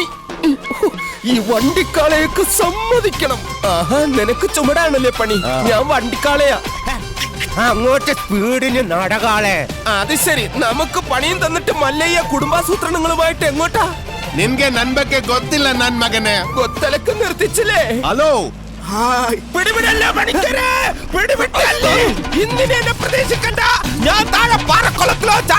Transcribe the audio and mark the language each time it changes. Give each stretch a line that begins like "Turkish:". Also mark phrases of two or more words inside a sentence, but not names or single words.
Malayalam: ഈ വണ്ടിക്കാളയൊക്കെ സമ്മതിക്കണം. ആഹാ, നിനക്ക് ചുമടാണല്ലേ പണി, ഞാൻ വണ്ടിക്കാളയാ. അങ്ങോട്ട് സ്പീഡിന് നടകാളെ. അത് ശരി, നമുക്ക് പണിയും തന്നിട്ട് മല്ലയ്യ കുടുംബാസൂത്രണങ്ങളുമായിട്ട് എങ്ങോട്ടാ?
Kannada: ನಿನ್ಕೆ ನನ್ಪಕ್ಕೆ ಗೊತ್ತಿಲ್ಲ ನನ್ ಮಗನೇ.
Malayalam: കൊത്തലക്ക് നിർത്തിച്ചില്ലേ? ഹലോ, പിടിവിടല്ല പണിക്കരെ, പിടിവിട്ടല്ലേ. ഇന്നിനെ എന്നെ പ്രതീക്ഷിക്കണ്ട, ഞാൻ താഴെ പാറക്കുളത്തിലോ